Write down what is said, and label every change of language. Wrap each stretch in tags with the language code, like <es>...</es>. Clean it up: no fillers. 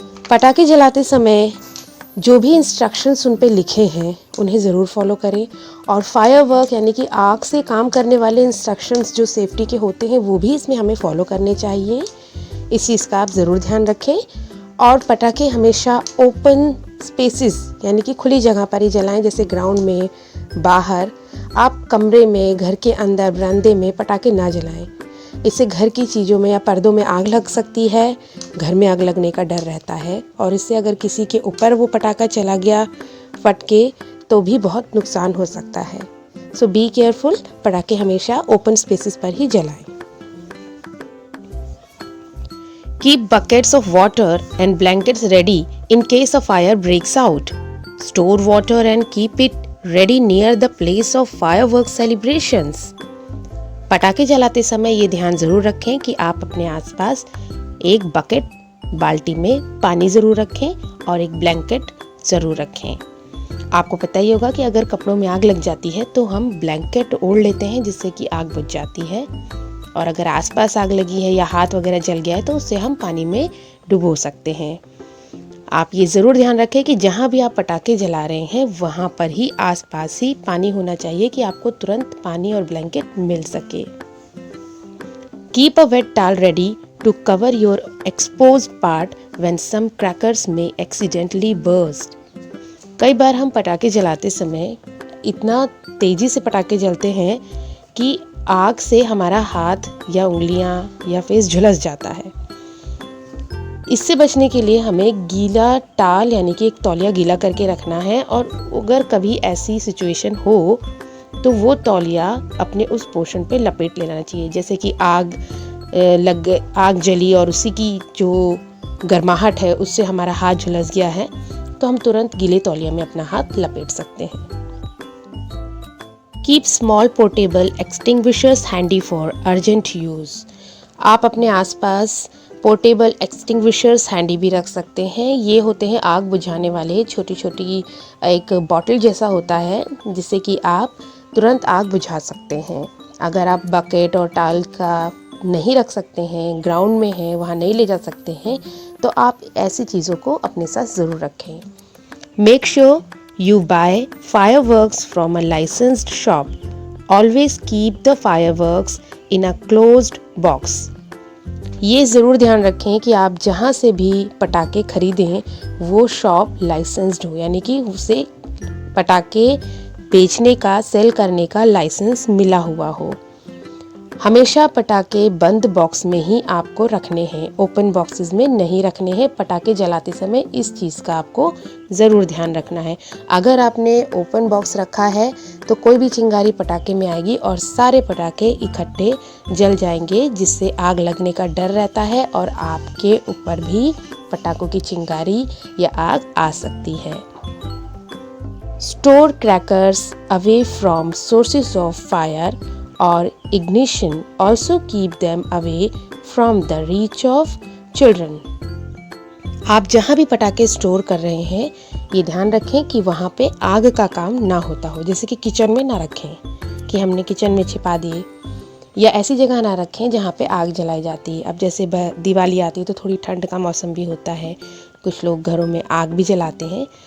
<hi>पटाखे जलाते समय जो भी इंस्ट्रक्शंस उन पे लिखे हैं उन्हें ज़रूर फॉलो करें और फायरवर्क यानी कि आग से काम करने वाले इंस्ट्रक्शंस जो सेफ्टी के होते हैं वो भी इसमें हमें फॉलो करने चाहिए। इस चीज़ का आप ज़रूर ध्यान रखें और पटाखे हमेशा ओपन स्पेसेस यानी कि खुली जगह पर ही जलाएं, जैसे ग्राउंड में, बाहर। आप कमरे में, घर के अंदर, बरामदे में पटाखे ना जलाएं। इससे घर की चीज़ों में या पर्दों में आग लग सकती है, घर में आग लगने का डर रहता है और इससे अगर किसी के ऊपर वो पटाखा चला गया फट के तो भी बहुत नुकसान हो सकता है। सो बी केयरफुल, पटाखे हमेशा ओपन स्पेसेस पर ही जलाएं।</hi> <en>Keep buckets of water and blankets ready in case a fire breaks out. Store water and keep it ready near the place of fireworks celebrations.</en> <hi>पटाखे जलाते समय ये ध्यान ज़रूर रखें कि आप अपने आसपास एक बकेट, बाल्टी में पानी ज़रूर रखें और एक ब्लैंकेट ज़रूर रखें। आपको पता ही होगा कि अगर कपड़ों में आग लग जाती है तो हम ब्लैंकेट ओढ़ लेते हैं जिससे कि आग बुझ जाती है और अगर आसपास आग लगी है या हाथ वगैरह जल गया है तो उससे हम पानी में डुबो सकते हैं। आप ये ज़रूर ध्यान रखें कि जहाँ भी आप पटाखे जला रहे हैं वहाँ पर ही आसपास ही पानी होना चाहिए कि आपको तुरंत पानी और ब्लैंकेट मिल सके।</hi> <en>Keep a wet towel ready to cover your exposed part when some crackers may accidentally burst.</en> <hi>कई बार हम पटाखे जलाते समय इतना तेज़ी से पटाखे जलते हैं कि आग से हमारा हाथ या उंगलियां या फेस झुलस जाता है। इससे बचने के लिए हमें गीला टाल यानी कि एक तौलिया गीला करके रखना है और अगर कभी ऐसी सिचुएशन हो तो वो तौलिया अपने उस पोर्शन पे लपेट लेना चाहिए। जैसे कि आग जली और उसी की जो गर्माहट है उससे हमारा हाथ झुलस गया है तो हम तुरंत गीले तौलिया में अपना हाथ लपेट सकते हैं।</hi> <en>Keep small portable extinguishers handy for urgent use.</en> <hi>आप अपने आसपास पोर्टेबल एक्सटिंग्विशर्स हैंडी भी रख सकते हैं। ये होते हैं आग बुझाने वाले छोटी छोटी एक बॉटल जैसा होता है जिससे कि आप तुरंत आग बुझा सकते हैं। अगर आप बकेट और टाल का नहीं रख सकते हैं, ग्राउंड में हैं, वहाँ नहीं ले जा सकते हैं तो आप ऐसी चीज़ों को अपने साथ ज़रूर रखें।</hi> <en>Make sure you buy fireworks from a licensed shop always keep the fireworks in a closed box.</en> <hi>ये ज़रूर ध्यान रखें कि आप जहाँ से भी पटाखे खरीदें वो शॉप लाइसेंस्ड हो, यानी कि उसे पटाखे बेचने का, सेल करने का लाइसेंस मिला हुआ हो। हमेशा पटाखे बंद बॉक्स में ही आपको रखने हैं, ओपन बॉक्सेस में नहीं रखने हैं। पटाखे जलाते समय इस चीज़ का आपको ज़रूर ध्यान रखना है। अगर आपने ओपन बॉक्स रखा है तो कोई भी चिंगारी पटाखे में आएगी और सारे पटाखे इकट्ठे जल जाएंगे, जिससे आग लगने का डर रहता है और आपके ऊपर भी पटाखों की चिंगारी या आग आ सकती है।</hi> <en>Store crackers away from sources of fire or ignition. Also keep them away from the reach of children.</en> <hi>आप जहाँ भी पटाखे स्टोर कर रहे हैं ये ध्यान रखें कि वहाँ पे आग का काम ना होता हो। जैसे कि किचन में ना रखें कि हमने किचन में छिपा दिए, या ऐसी जगह ना रखें जहाँ पे आग जलाई जाती है। अब जैसे दिवाली आती है तो थोड़ी ठंड का मौसम भी होता है, कुछ लोग घरों में आग भी जलाते हैं।</hi>